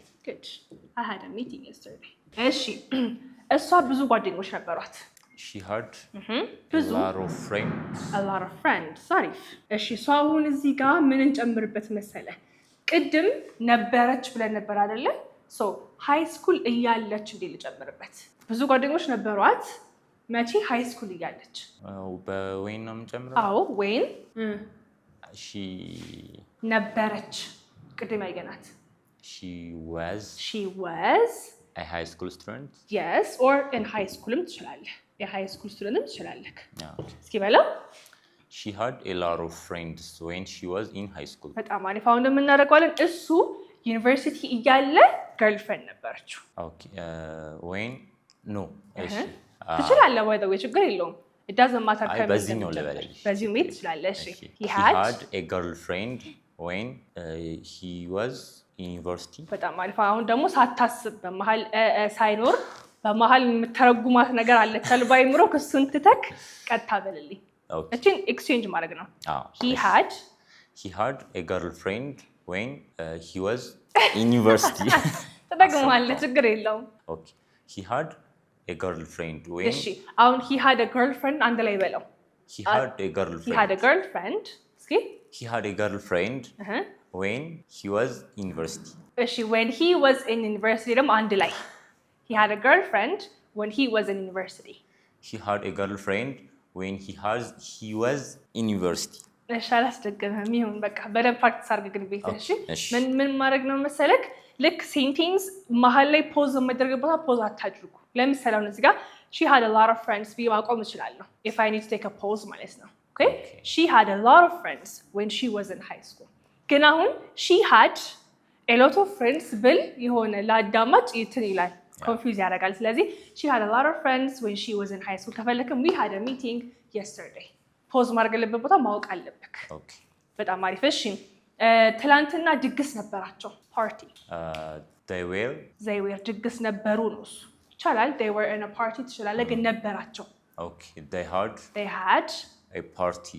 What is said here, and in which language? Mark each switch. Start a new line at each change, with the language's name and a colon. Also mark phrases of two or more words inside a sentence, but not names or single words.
English: good I had a meeting yesterday
Amharic: እሺ እሷ ብዙ ጓደኞች ነበሯት
English: she had
Amharic: ብዙ
English: a lot of friends
Amharic: አሪፍ እሺ እሷ አሁን እዚህ ጋር ምን እንጨምርበት መሰለ ቅድም ነበረች ብለን ነበር አይደለ ሶ
English: high school
Amharic: እያለች እንዴ ልጨምርበት ብዙ ጓደኞች ነበሯት መቼ
English: high school
Amharic: እያለች በዌን ነው የምጨምረው ዌን
English: she
Amharic: ነበረች ቅድም ያገናት
English: she was a high school student yes or in high schoolም ትችላለህ high school student
Amharic: ትችላለህ እስኪ በለው
English: she had a lot of friends when she was in high school
Amharic: በጣም አሪፍ አሁን እንደምናደርገዋለን እሱ ዩኒቨርሲቲ እያለ ገርልፍሬንድ ነበረችው
English: ኦኬ when no እሺ
Amharic: ትችላለህ ወይ ደው ችግር የለውም
English: it doesn't matter
Amharic: በዚህኛው ለበለሽ በዚህኛው ሜት ትችላለህ እሺ
English: he had a girlfriend when he was in university
Amharic: በጣም አሪፍ አሁን ደግሞ ሳታስብ በመሃል ሳይኖር በመሃል የምትተረጉማት ነገር አለች አልባይምሮ ክሱን ትተክ ቀጥታ በልልኝ እቺን ኤክስቼንጅ ማድረግ ነው
English: he had a girlfriend when he was in university
Amharic: ተጠቅማለች ችግር የለውም
English: okay he had a girlfriend when
Amharic: እሺ አሁን
English: he had a girlfriend
Amharic: አንድ ላይ በለው
English: he had a girlfriend
Amharic: እስኪ
English: he had a girlfriend when he was in university እሺ when he was in university
Amharic: ደግሞ አንድ ላይ
English: he had a girlfriend when he was in university he had a girlfriend when he was in university
Amharic: እሺ አላስደገመም ይሁን በቃ በደንብ ፕራክቲስ አድርግ ግን ቤት እሺ ምን ማድረግ ነው መሰለክ ልክ ሴንቴንስ መሀል ላይ ፖዝ የማይደረግበት ፖዝ አታድርጉ ለምሳሌ አሁን እዚህ ጋር
English: she had a lot of friends
Amharic: ብዬ ማቆም እችላለሁ
English: if I need to take a pause
Amharic: ማለት ነው
English: okay she had a lot of friends when she was in high school
Amharic: ግን አሁን
English: she had a lot of friends
Amharic: ብል የሆነ ለአዳማጭ እንትን ይላል ኮንፊውዝ ያደርጋል ስለዚህ
English: she had a lot of friends when she was in high school
Amharic: ከፈለክም
English: we had a meeting yesterday
Amharic: ፖዝ ማድረግ ያለበት ቦታ ማወቅ አለብክ ኦኬ በጣም አሪፍ እሺ ትላንትና ድግስ ነበራቸው ፓርቲ
English: they were
Amharic: ድግስ ነበሩ ነው እሱ ይቻላል
English: they were in a party
Amharic: ትችላለህ ግን ነበራቸው
English: okay they had a party